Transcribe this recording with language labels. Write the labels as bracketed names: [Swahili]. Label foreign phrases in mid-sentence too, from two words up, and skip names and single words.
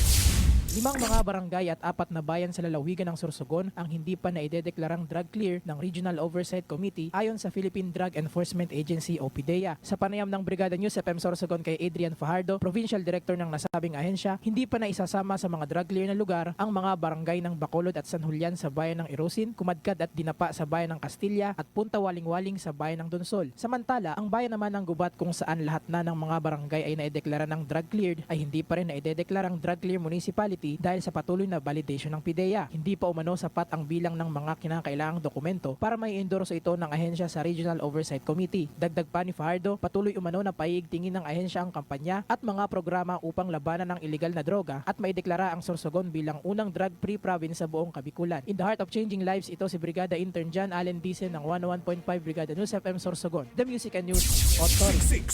[Filipino] 5 mga barangay at 4 na bayan sa lalawigan ng Sorsogon ang hindi pa naidedeklarang [English] drug clear [Filipino] ng Regional Oversight Committee ayon sa Philippine Drug Enforcement Agency o PDEA. Sa panayam ng Brigada News FM Sorsogon kay Adrian Fajardo, Provincial Director ng nasabing ahensya, hindi pa naisasama sa mga [English] drug clear [Filipino] na lugar ang mga barangay ng Bacolod at San Julian sa bayan ng Irosin, Kumadkad at Dinapa sa bayan ng Castilla at Punta Waling-Waling sa bayan ng Donsol. Samantala, ang bayan naman ng Gubat kung saan lahat na ng mga barangay ay naideklara ng [English] drug cleared [Filipino] ay hindi pa rin naidedeklarang [English] drug clear municipality [Filipino] dahil sa patuloy na validation ng PDEA. Hindi pa umano sapat ang bilang ng mga kinakailangang dokumento para may endorso ito ng ahensya sa Regional Oversight Committee. Dagdag pa ni Fajardo, patuloy umano na paiigtingin ng ahensya ang kampanya at mga programa upang labanan ng iligal na droga at maideklara ang Sorsogon bilang unang [English] drug-free province [Filipino] sa buong Kabikulan. [English] In the heart of changing lives, [Filipino] ito si Brigada Intern John Allen Dicen ng 101.5 Brigada News FM Sorsogon, [English] The Music and News Authority.